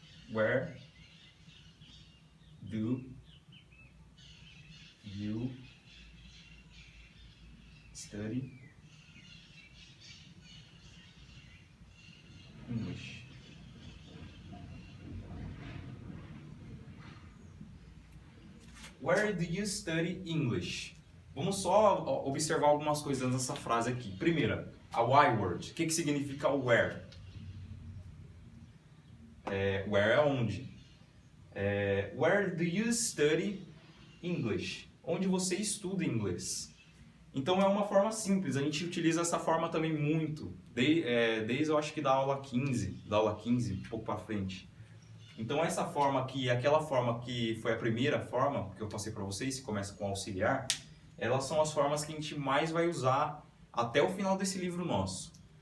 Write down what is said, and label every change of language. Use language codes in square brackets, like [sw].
[en] Where do you study English? Where do you study English? [pt] Vamos só observar algumas coisas nessa frase aqui. Primeira, a why word. O que significa o where? Where é onde? [en] Where do you study English? [pt] Onde você estuda inglês? Então é uma forma simples, a gente utiliza essa forma também muito, desde eu acho que da aula 15, um pouco para frente. Então essa forma aqui, aquela forma que foi a primeira forma que eu passei para vocês, que começa com auxiliar, elas são as formas que a gente mais vai usar até o final desse livro nosso.